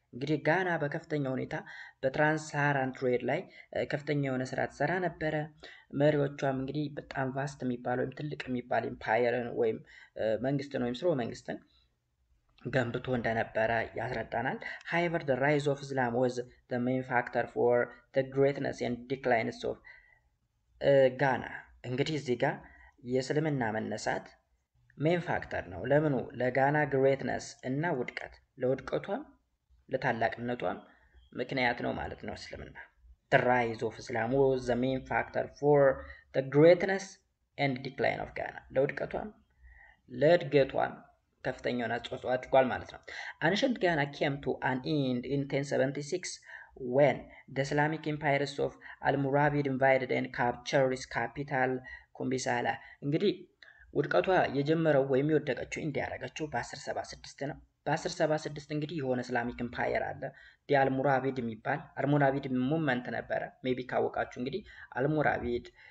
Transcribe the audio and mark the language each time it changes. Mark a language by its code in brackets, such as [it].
[am] እንግዲህ ጋና በከፍተኛ ሁኔታ በትራንስሳሃራን ትሬድ ላይ ከፍተኛ የሆነ ስራ ትሰራ ነበረ። መሪዎቿም እንግዲህ በጣም ቫስት የሚባል ወይም ትልቅ የሚባል ኢምፓየርን ወይም መንግስትን ወይም ስርወ መንግስትን ገንብቶ እንደነበረ ያስረዳናል። [en] However, the rise of Islam was the main factor for the greatness and decline of Ghana. [am] እንግዲህ እዚህ ጋር የእስልምና መነሳት ሜን ፋክተር ነው። ለምኑ? ለጋና ግሬትነስ እና ውድቀት፣ ለውድቀቷም ለታላቅነቷም ምክንያት ነው ማለት ነው እስልምና። [en] The rise of Islam was the main factor for the greatness and decline of Ghana. [am] ለውድቀቷም ለእድገቷም ከፍተኛውን አስተዋጽኦ አድርጓል ማለት ነው። [en] Ancient Ghana came to an end in 1076 when the Islamic empires of Almoravid invaded and captured its capital [am] ኩምቢሳላ። እንግዲህ ውድቀቷ የጀመረው ወይም የወደቀችው እንዲያረጋቸው በ1076 ነው። በ1076 እንግዲህ የሆነ እስላሚክ ኢምፓየር አለ አልሞራቪድ የሚባል አልሞራቪድ ሙቭመንት ነበረ። ሜቢ ካወቃችሁ እንግዲህ አልሞራቪድ